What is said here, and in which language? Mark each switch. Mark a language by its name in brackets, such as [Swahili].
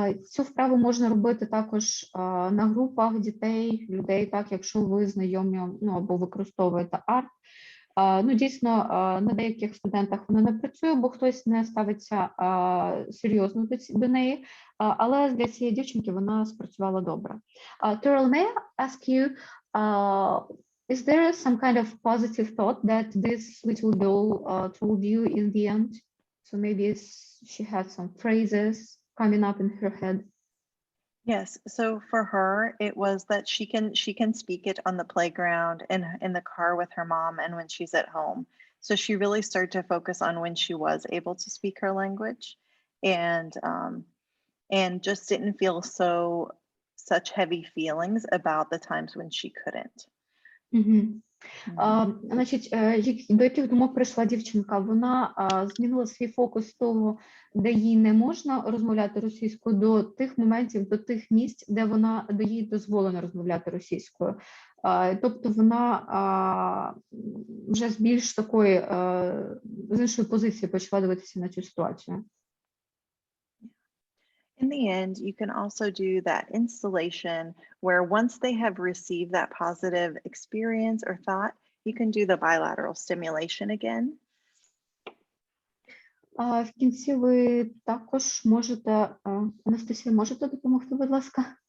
[Ukrainian] Цю вправу можна робити також на групах дітей, людей, так, якщо ви знайомі, ну, або використовуєте арт. Ну, дійсно, на деяких студентах вона не працює, бо хтось не ставиться серйозно до неї, але для цієї дівчинки вона спрацювала добре. [English] Керол, may I ask you, is there some kind of positive thought that this little girl told you in the end? So maybe she had some phrases coming up in her head. Yes, so for her, it was that she can speak it on the playground and in the car with her mom and when she's at home. So she really started to focus on when she was able to speak her language, and just didn't feel such heavy feelings about the times when she couldn't. [Ukrainian] Значить, до яких думок прийшла дівчинка? Вона змінила свій фокус з того, де їй не можна розмовляти російською, до тих моментів, до тих місць, де їй дозволено розмовляти російською. Тобто вона вже з більш такої, з іншої позиції почала дивитися на цю ситуацію. [English] In the end, you can also do that installation where once they have received that positive experience or thought, you can do the bilateral stimulation again. [Ukrainian] В кінці ви також можете, Анастасія, можете допомогти, будь ласка?